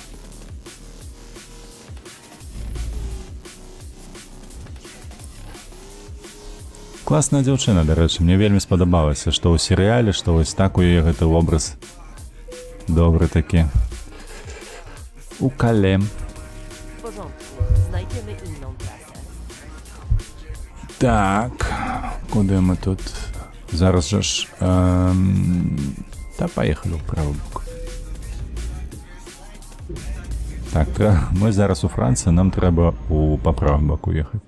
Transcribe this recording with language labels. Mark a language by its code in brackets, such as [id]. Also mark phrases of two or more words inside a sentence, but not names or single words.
[be] Класная дзяўчына, дарэчы, мне вельмі спадабалася, што ў серыяле, што вось так у яе гэты вобраз добры такі. У кале. [pl] W porządku. Znajdziemy inną trasę. [be] Так, куды мы тут? Зараз жа ж... Та паехалі ў правы бок. Так, мы зараз у Францыі, нам трэба па правым боку ехаць.